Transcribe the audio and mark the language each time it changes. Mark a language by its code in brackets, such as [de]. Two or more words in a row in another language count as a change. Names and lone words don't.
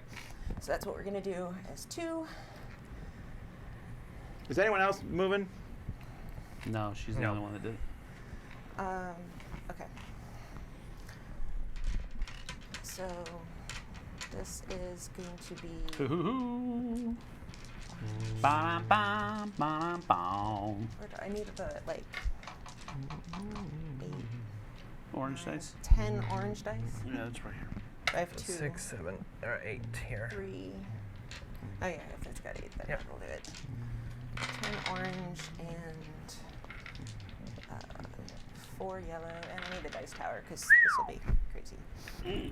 [en] So that's what we're gonna do as 2. Is anyone else moving? No, she's the No. only one that did it. Okay. So this is going to be. Hoo-hoo-hoo. Ba-dum, ba-dum, ba-dum. Where do I need the 8, Orange dice? 10 orange dice. Yeah, that's right here. I have 2, 6, 7, or 8 here. 3. Oh yeah, if it's got 8, then Yep. we'll do it. 10 orange and 4 yellow, and I need the dice tower because this will be crazy.